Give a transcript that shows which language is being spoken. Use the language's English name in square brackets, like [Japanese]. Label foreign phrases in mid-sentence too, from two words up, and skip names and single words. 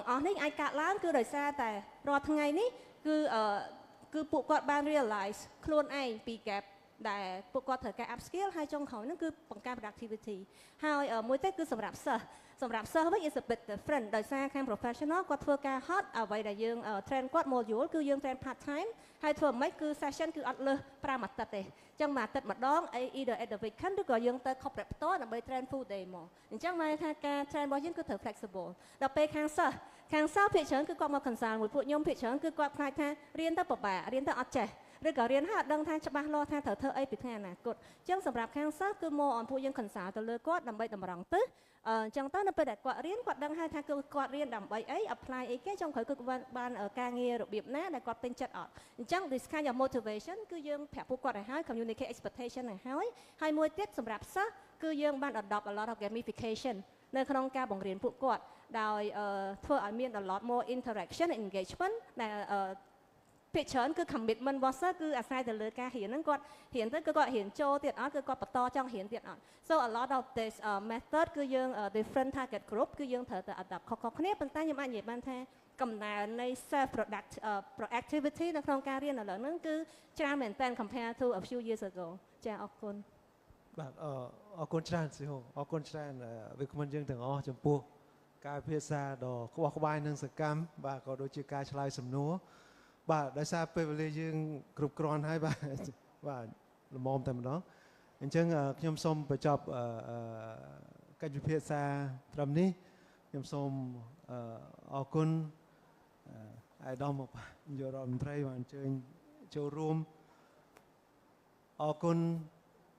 [Khmer] អស់នេះអាចកាត់ឡើងគឺដោយសារតែរាល់ថ្ងៃនេះគឺពួកគាត់បាន realize ខ្លួនឯងពី gap ដែលពួកគាត់ត្រូវការ upskill ហើយចុងក្រោយហ្នឹងគឺបង្កើន productivity ហើយមួយទៀតគឺសម្រាប់សិស្សវិញ [English] is a bit different [Khmer] ដោយសារខាង professional គាត់ធ្វើការ hot អ្វីដែលយើង train គាត់ module គឺយើង [English] train part time [Khmer] ហើយធ្វើមិនគឺ session គឺអត់លើស5អាទិត្យទេអញ្ចឹងមួយអាទិត្យ ម្ដង [English] either at the weekend [Khmer] ឬក៏យើងទៅ corporate ផ្ទាល់ដើម្បី train [English] full day [Khmer] មកអញ្ចឹងមកថាការ train របស់យើងគឺត្រូវ flexible ដល់ពេលខាងសិស្សភាគច្រើនគឺគាត់មក consult មួយពួកខ្ញុំភាគច្រើនគឺគាត់ខ្លាចថារៀនទៅពិបាករៀនទៅអត់ចេះឬក៏រៀនហើយអត់ដឹងថាច្បាស់លា ស់ថាត្រូវធ្វើអីពីថ្ងៃអនាគតអញ្ចឹងសម្រាប់ខាងសិស្សគឺមកពួកយើង consult ទៅលើគាត់ដើម្បីតម្រង់ទិសអញ្ចឹងទៅនៅពេលដែលគាត់រៀនគាត់ដឹងហើយថាគឺគាត់រៀនដើម្បីអី apply អីគេចុងក្រោយគឺបានការ ងាររបៀបណាដែលគាត់ពេញចិត្តអត់អញ្ចឹង [English] this kind of motivation [Khmer] គឺយើងប្រាប់ពួកគាត់ឲ្យហើយ [English] communicate expectation [Khmer] ឲ្យហើយមួយទៀតសម្រាប់សិស្សគឺយើងបាន [English] adopt a lot of gamification [Khmer] នៅក្នុងការបង្រៀនពួកគាត់ដោយធ្វើឲ្យមាន [English] a lot more interaction and engagement [Khmer] ដែលភាគច្រើនគឺ commitment របស់សិស្សគឺអាស្រ័យទៅលើការរៀនហ្នឹងគាត់រៀនទៅគឺគាត់រៀនចូលទៀតអត់គឺគាត់បន្តចង់រៀនទៀតអត់ [English] so a lot of this method [Khmer] គឺយើង [English] different target group [Khmer] គឺយើងត្រូវទៅ adapt ខុសៗគ្នាប៉ុន្តែខ្ញុំអាចនិយាយបានថាកំណើននៃ [English] self productivity [Khmer] នៅក្នុងការរៀនឥឡូវហ្នឹងគឺច្រើនមែនតើ [English] compare to a few years ago [Khmer] ចាអរគុណ បាទអរគុណច្រើនស៊ីហូអរគុណច្រើនវាគ្មិនយើងទាំងអស់ចំពោះ ការពិភាក្សាដ៏ក្បោះក្បាយនិងសកម្មបាទក៏ដូចជាការឆ្លើយសំណួរបាទដោយសារពេលវេលាយើងគ្រប់គ្រាន់ហើយបាទល្មមតែម្ដងអញ្ចឹងខ្ញុំសូមបញ្ចប់កិច្ចពិភាក្សាត្រឹមនេះខ្ញុំសូមអរគុណអាយដាមនាយករដ្ឋមន្ត្រីបានអញ្ជើញចូលរួមអរគុណ